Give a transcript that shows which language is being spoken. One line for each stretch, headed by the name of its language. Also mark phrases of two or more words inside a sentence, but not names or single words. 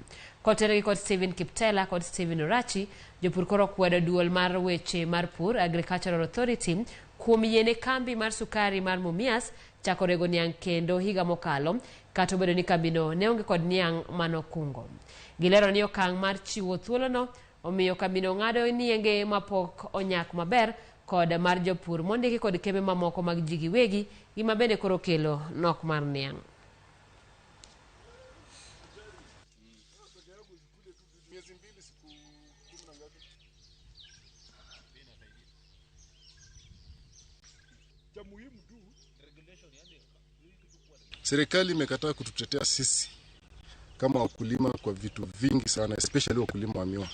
Luo (Kenya and Tanzania): Koteregi kod Stephen Kiptela kod Stephen Orachi, jopur koro kwedo duol mar weche mar pur Agricultural Authority kuom yiene kambi mar sukari mar Mumias chako rego niang' kendo higa mokalo kata obedo ni kambino ne onge kod niang' manokungo. Gilero ni okang' mar chiwo thuolono omiyo kambino ng'ado nienge mapok onyak maber kod mar jopur mondiki kod kembe mamoko mag ji giwegi gima bende koro kelo nok mar niang'.
Swahili: Serikali imekataa kututetea sisi kama wakulima kwa vitu vingi sana, especially wakulima wa miwa.